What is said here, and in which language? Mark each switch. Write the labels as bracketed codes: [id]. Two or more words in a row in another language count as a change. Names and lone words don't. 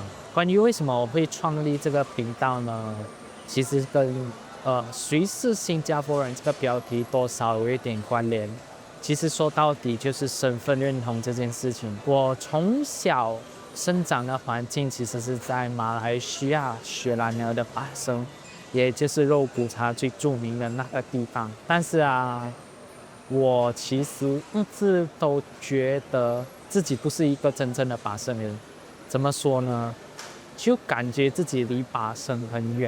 [zh] 關於為什麼我會創立這個頻道呢？其實跟誰是新加坡人這個標題多少有一點關聯。其實說到底就是身份認同這件事情。我從小生長的環境其實是在馬來西亞雪蘭莪的巴生，也就是肉骨茶最著名的那個地方。但是我其實一直都覺得自己不是一個真正的巴生人。怎麼說呢？就感覺自己離巴生很遠。